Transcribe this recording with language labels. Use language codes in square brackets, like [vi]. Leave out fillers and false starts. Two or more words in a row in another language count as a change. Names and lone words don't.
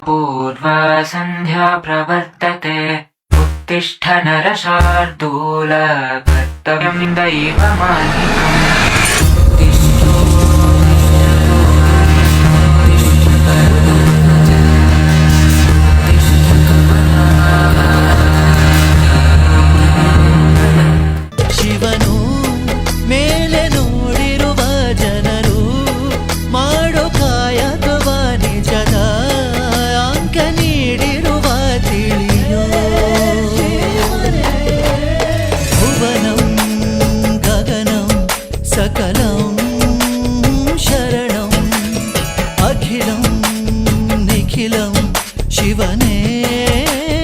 [sa] पूर्वा सन्ध्या प्रवर्तते उत्तिष्ठ नरशार्दूल कर्तव्यं दैवमान्निकम् [kn] ಶಿವನು ಮೇಲೆ ನೋಡಿರುವ ಜನರು ಮಾಡೋ ಕಾಯಕವ ನಿಜದ ಅಂಕ ನೀಡಿರುವ ತಿಳಿಯೋ [sa] ಭುವನಂ ಗಗನಂ ಸಕಲಂ ಶರಣಂ ಅಖಿಲಂ ನಿಖಿಲಂ ಶಿವನೇ